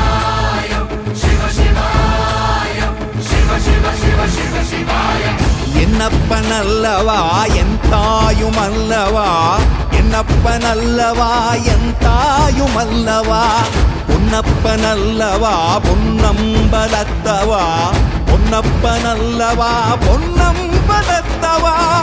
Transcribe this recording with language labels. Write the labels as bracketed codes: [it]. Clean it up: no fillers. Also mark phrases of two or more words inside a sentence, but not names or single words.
[sa] Shivaya, Shiva Shivaya, Shiva Shiva Shiva Shiva Shivaya. [ta] என்னப்பனல்லவா என் தாயுமல்லவா என்னப்பனல்லவா என் தாயுமல்லவா பொன்னப்பனல்லவா பொன்னம்பலத்தவா பொன்னப்பனல்லவா பொன்னம்பலத்தவா